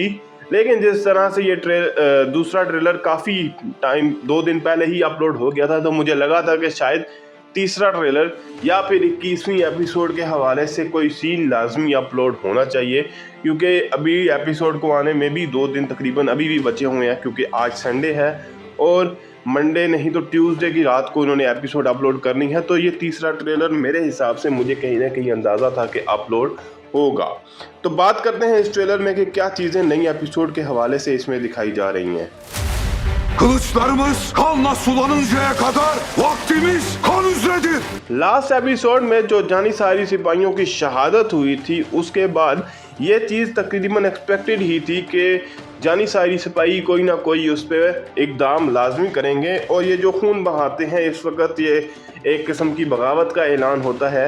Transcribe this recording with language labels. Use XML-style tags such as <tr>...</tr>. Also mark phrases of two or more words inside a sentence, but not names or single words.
<ur>لیکن جس طرح سے یہ دوسرا ٹریلر کافی ٹائم 2 دن پہلے ہی اپلوڈ ہو گیا تھا، تو مجھے لگا تھا کہ شاید تیسرا ٹریلر یا پھر 21ویں ایپیسوڈ کے حوالے سے کوئی سین لازمی اپلوڈ ہونا چاہیے، کیونکہ ابھی ایپیسوڈ کو آنے میں بھی 2 دن تقریباً ابھی بھی بچے ہوئے ہیں، کیونکہ آج سنڈے ہے اور منڈے نہیں تو ٹیوزڈے کی رات کو انہوں نے</ur> <en>episode upload</en> <ur>کرنی ہے. تو یہ تیسرا ٹریلر میرے حساب سے مجھے کہیں نہ کہیں اندازہ تھا کہ اپلوڈ ہوگا. تو بات کرتے ہیں اس ٹریلر میں کہ کیا چیزیں نئی ایپیسوڈ کے حوالے سے اس میں دکھائی جا رہی ہیں.</ur> <tr>Kılıçlarımız kanla sulanıncaya kadar vaktimiz kan üzeridir.</tr> <en>last episode</en> <ur>میں جو جانی ساری سپاہیوں کی شہادت ہوئی تھی، اس کے بعد یہ چیز تقریباً ایکسپیکٹڈ ہی تھی کہ جانی ساری سپاہی کوئی نہ کوئی اس پر اقدام لازمی کریں گے. اور یہ جو خون بہاتے ہیں اس وقت، یہ ایک قسم کی بغاوت کا اعلان ہوتا ہے.</ur>